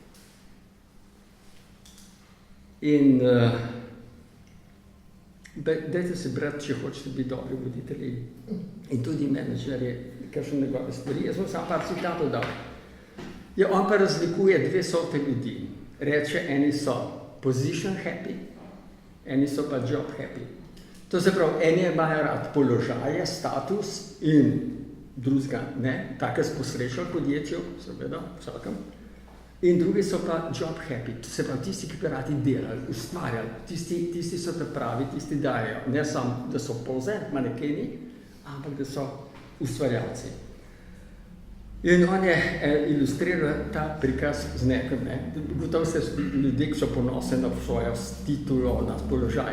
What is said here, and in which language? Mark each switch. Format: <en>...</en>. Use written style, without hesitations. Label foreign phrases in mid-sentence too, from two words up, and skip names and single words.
<sl>In dajte se brati, če hočete biti dobri voditelji in tudi menedžerji, kakšne njegove stvari. Jaz sem sam par citatov dal. On pa razlikuje dve sorte ljudi. Reče, eni so</sl> <en>position happy,</en> <sl>eni so pa</sl> <en>job happy.</en> <sl>To se pravi, eni imajo rad položaje, status in drugega ne, take sposreča v podjetju, seveda, vsakem. In drugi so pa</sl> <en>job happy,</en> <sl>to se pravi tisti, ki bi radi delali, ustvarjali, tisti so te pravi, tisti dajo, ne samo, da so poze, manekeni, ampak da so ustvarjalci. In on je ilustriral ta prikaz z nekom, ne. Gotovo se ljudje, ki so ponosni na svojo titulo, na položaj.</sl>